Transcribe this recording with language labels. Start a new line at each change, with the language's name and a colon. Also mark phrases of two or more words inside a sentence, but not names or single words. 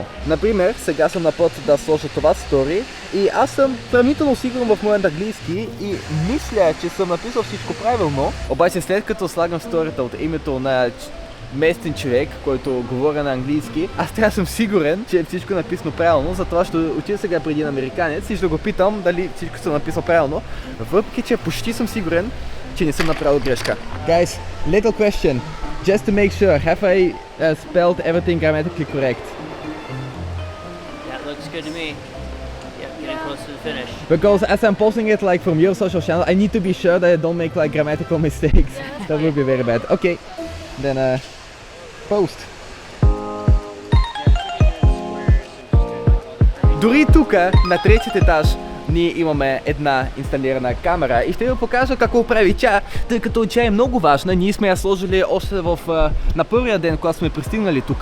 Bulgarian: Например, сега съм на път да сложа това стори и аз съм сравнително сигурен в моят английски и мисля, че съм написал всичко правилно, обаче след като слагам сторията от името на местен човек, който говори на английски, аз трябва да съм сигурен, че всичко е написано правилно, затова ще отида сега преди един американец и ще го питам дали всичко съм написал правилно, въпреки че почти съм сигурен, че не съм направил грешка.
English: Guys, little question, just to make sure, have I spelled everything grammatically correct? That looks good to me. Yep, getting close to the finish. Because as I'm posting it like from your social channel, I need to be sure that I don't make like grammatical mistakes. That would be very bad. Okay, then post.
Bulgarian: Дори тук, на третият етаж, ние имаме една инсталирана камера и ще ви покажа какво прави тя, тъй като тя е много важна. Ние сме я сложили още на първия ден, когато сме пристигнали тук.